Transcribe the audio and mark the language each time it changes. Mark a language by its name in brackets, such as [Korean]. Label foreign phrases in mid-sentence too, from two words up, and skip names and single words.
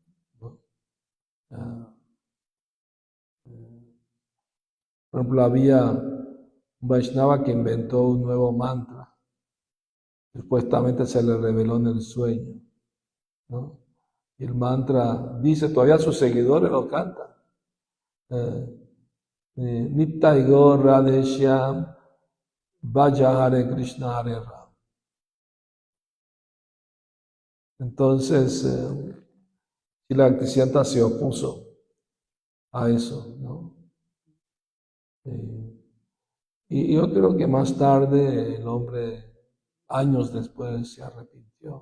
[Spanish] Por ejemplo, había un Vaishnava que inventó un nuevo mantra. Supuestamente se le reveló en el sueño, ¿no? Y el mantra dice, todavía sus seguidores lo cantan. [Sanskrit] Nittai Gaur Radhe Shyam Bhaja Hare Krishna Hare Ram. [Spanish] Entonces, Srila Bhaktisiddhanta se opuso a eso, ¿no? Y yo creo que más tarde el hombre, años después, se arrepintió.